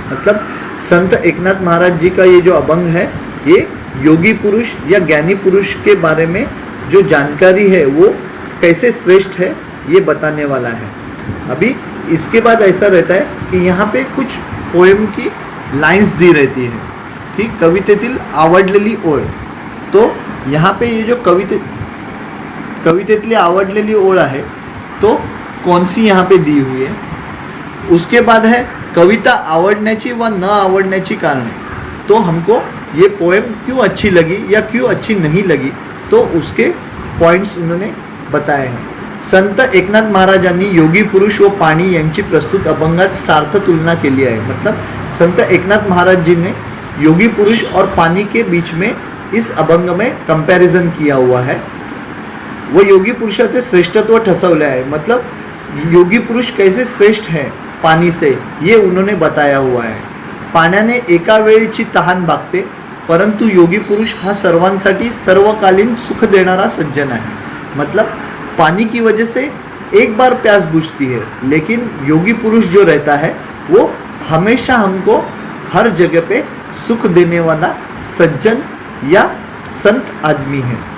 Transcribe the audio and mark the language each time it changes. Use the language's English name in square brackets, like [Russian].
[Hindi] मतलब संत एकनाथ महाराज जी का ये जो अभंग है, ये योगी पुरुष या ज्ञानी पुरुष के बारे में जो जानकारी है वो कैसे श्रेष्ठ है ये बताने वाला है। अभी इसके बाद ऐसा रहता है कि यहाँ पे कुछ पोएम की लाइन्स दी रहती है कि [Marathi] कवितेतील आवडलेली ओळ। [Hindi] तो यहाँ पे ये जो [Marathi] कवितेतली आवडलेली ओळ आहे [Hindi] तो कौन सी यहाँ पे दी हुई है। उसके बाद है [Marathi] कविता आवडण्याची व न आवडण्याची कारणे। [Hindi] तो हमको ये पोएम क्यों अच्छी लगी या क्यों अच्छी नहीं लगी, तो उसके पॉइंट्स उन्होंने बताए हैं। [Marathi] संत एकनाथ महाराजांनी योगी पुरुष व पाणी यांची प्रस्तुत अभंगात सार्थ तुलना केली आहे। [Hindi] मतलब संत एकनाथ महाराज जी ने योगी पुरुष और पानी के बीच में इस अभंग में कंपैरिजन किया हुआ है। वो [Marathi] योगी पुरुषाचे श्रेष्ठत्व ठसवले आहे, [Hindi] मतलब योगी पुरुष कैसे श्रेष्ठ है पानी से, ये उन्होंने बताया हुआ है। [Marathi] पाण्याने एका वेळेची तहान भागते, परंतु योगी पुरुष हा सर्वांसाठी सर्वकालीन सुख देणारा सज्जन है। [Hindi] मतलब पानी की वजह से एक बार प्यास बुझती है, लेकिन योगी पुरुष जो रहता है वो हमेशा हमको हर जगह पे सुख देने वाला सज्जन या संत आदमी है।